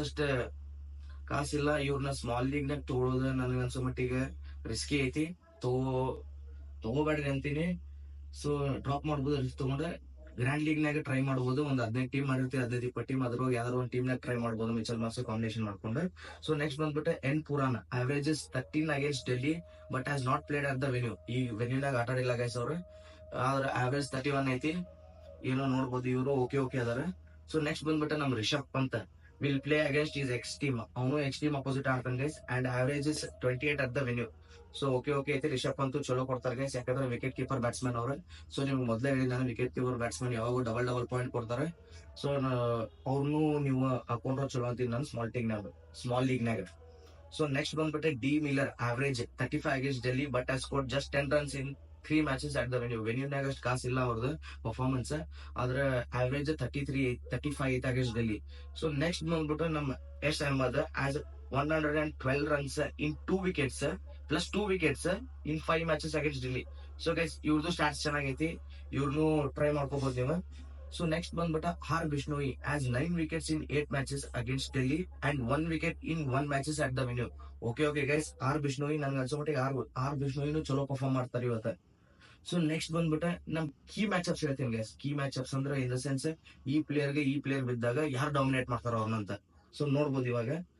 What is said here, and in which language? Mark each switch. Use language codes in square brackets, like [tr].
[kn] ಅಷ್ಟ ಕಾಸಿಲ್ಲ. ಇವ್ರನ್ನ small league ನಾಗ ತಗೊಳ್ಳೋದು ನನಗೆ ಅನ್ಸೋ ಮಟ್ಟಿಗೆ ರಿಸ್ಕಿ ಐತಿ. ತಗೋಬೇಡ್ರಿ ಅಂತೀನಿ. ಸೊ ಡ್ರಾಪ್ ಮಾಡ್ಬೋದು. ರಿಸ್ಕ್ ತಗೊಂಡ್ರೆ ಗ್ರ್ಯಾಂಡ್ ಲೀಗ್ ನಾಗ ಟ್ರೈ ಮಾಡಬಹುದು. ಒಂದು 15 ಟೀಮ್ ಮಾಡಿರ್ತೀವಿ, 15-20 ಟೀಮ್. ಅದ್ರೊಳಗೆ ಯಾವ್ದಾರು ಒಂದು ಟೀಮ್ ನಾಗ ಟ್ರೈ ಮಾಡಬಹುದು ಮಿಚಲ್ ಮಾರ್ಕ್ಸ್ ಕಾಂಬಿನೇಷನ್ ಮಾಡ್ಕೊಂಡು. ಸೊ ನೆಕ್ಸ್ಟ್ ಬಂದ್ಬಿಟ್ಟು [en] N Pooran averages 13 against Delhi but has not played at the venue. [kn] ಈ ವೆನ್ಯೂ ನಾಗ ಆಟ ಆಡಿಲ್ಲ ಗೈಸ್ ಅವ್ರು. ಆದ್ರ ಆವರೇಜ್ 31 ಐತಿ. ಏನೋ ನೋಡ್ಬೋದು. ಇವರು ಓಕೆ ಅದಾರ. ಸೊ ನೆಕ್ಸ್ಟ್ ಬಂದ್ಬಿಟ್ಟು ನಮ್ [en] Rishabh Pant will play against his ex team. [kn] ಅವನು ಎಕ್ಸ್ ಟೀಮ್ ಅಪೋಸಿಟ್ ಆಡ್ತಾನೆ guys [en] and averages 28 at the venue. [kn] So okay ಐತಿ. ರಿಷಬ್ ಪಂತ್ ಚಲೋ ಕೊಡ್ತಾರೆ ಗೈಸ್, ಯಾಕಂದ್ರೆ ವಿಕೆಟ್ ಕೀಪರ್ ಬ್ಯಾಟ್ಸ್ಮನ್ ಅವ್ರ. ಸೊ ನಿಮ್ಗೆ ಮೊದಲೇ ಹೇಳಿ ನಾನು, ವಿಕೆಟ್ ಕೀಪರ್ ಬ್ಯಾಟ್ಸ್ಮನ್ ಯಾವಾಗ ಡಬಲ್ ಪಾಯಿಂಟ್ ಕೊಡ್ತಾರೆ. ಸೊ ಅವ್ರನ್ನು ನೀವು ಹಾಕೊಂಡ್ರೆ ಚಲೋ ಅಂತೀನಿ ನಾನು ಸ್ಮಾಲ್ ಲೀಗ್ ನಾಗ. ಸೊ ನೆಕ್ಸ್ಟ್ ಬಂದ್ಬಿಟ್ಟೆ [en] D Miller average 35 against Delhi but has scored just 10 runs in 3 matches at the venue [kn] ನಾಗ ಅಷ್ಟು ಕಾಸಿಲ್ಲ ಅವ್ರದ್ದು ಪರ್ಫಾರ್ಮೆನ್ಸ್. ಆದ್ರೆ ಆವರೇಜ್ 35 ಐತಿ [en] against Delhi. [kn] ಸೊ ನೆಕ್ಸ್ಟ್ ಬಂದ್ಬಿಟ್ಟು ನಮ್ಮ [en] S Ahmed as 112 runs in 2 wickets plus 2 wickets in 5 matches against Delhi. [kn] So guys ಇವ್ರದ್ದು stats ಚೆನ್ನಾಗೈತಿ. ಇವ್ರನ್ನು try ಮಾಡ್ಕೋಬಹುದು ನೀವು. ಸೊ ನೆಕ್ಸ್ಟ್ ಬಂದ್ಬಿಟ್ಟು [en] R Bishnoi has 9 wickets in 8 matches against Delhi and 1 wicket in 1 matches at the venue. [kn] Okay guys, R Bishnoi ನನ್ಗೆ ಅನ್ಸೋ ಮಟ್ಟಿಗೆ R ಬಿಷ್ಣೋಯಿನು ಚಲೋ perform ಮಾಡ್ತಾರೆ ಇವತ್ತು. So next ಬಂದ್ಬಿಟ್ಟು ನಮ್ ಕೀ ಮ್ಯಾಚ್ ಅಪ್ಸ್ ಹೇಳ್ತೀನಿ ಗೈಸ್. ಕೀ ಮ್ಯಾಚ್ ಅಪ್ಸ್ ಅಂದ್ರೆ ಇನ್ ದ ಸೆನ್ಸ್ ಈ ಪ್ಲೇಯರ್ ಬಿದ್ದಾಗ ಯಾರು ಡಾಮಿನೇಟ್ ಮಾಡ್ತಾರ ಅವ್ರನ್ನಂತ. ಸೊ ನೋಡ್ಬೋದು ಇವಾಗ.